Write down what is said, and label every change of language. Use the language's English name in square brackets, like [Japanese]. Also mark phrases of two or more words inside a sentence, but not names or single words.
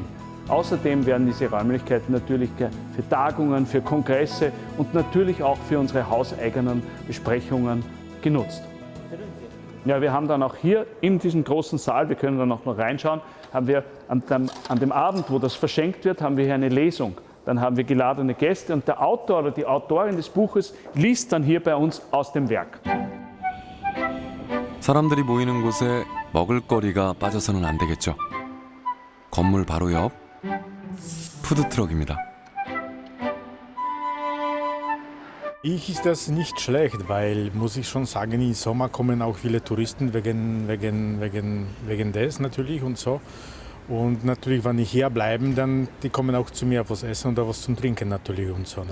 [German] Außerdem werden diese Räumlichkeiten natürlich für Tagungen, für Kongresse und natürlich auch für unsere hauseigenen Besprechungen genutzt. Ja, wir haben dann auch hier in diesem großen Saal, wir können dann auch noch reinschauen, haben wir an dem Abend, wo das verschenkt wird, haben wir hier eine Lesung. Dann haben wir geladene Gäste und der Autor oder die Autorin des Buches liest dann hier bei uns aus dem Werk. [Korean] 사람들이 모이는 곳에 먹을거리가 빠져서는 안 되겠죠. 건물 바로 옆 푸드트럭입니다. [German] Ich ist das nicht schlecht, weil, muss ich schon sagen, im Sommer kommen auch viele Touristen wegen des natürlich und so. Und natürlich, wenn die hier bleiben, dann die kommen auch zu mir was essen oder was zum Trinken natürlich und so.